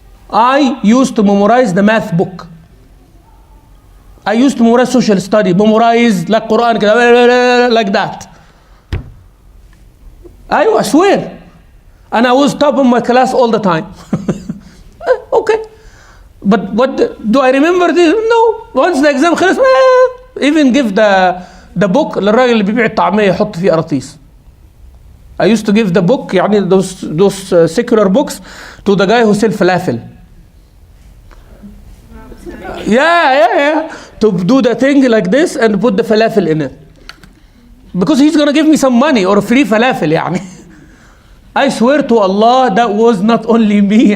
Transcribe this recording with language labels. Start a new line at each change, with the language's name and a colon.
English: I used to memorize the math book. I used to memorize social study, memorize like Quran, like that. I swear. And I was top of my class all the time. Okay. But what do I remember this? No. Once the exam
Arabic: خلص,
English: even give the book
Arabic: للراجل اللي بيبيع الطعمية يحط فيه قراطيس.
English: I used to give the book, يعني those secular books, to the guy who sell falafel. Yeah. To do the thing like this and put the falafel in it. Because he's going to give me some money or free falafel يعني. I swear to Allah, that was not only me.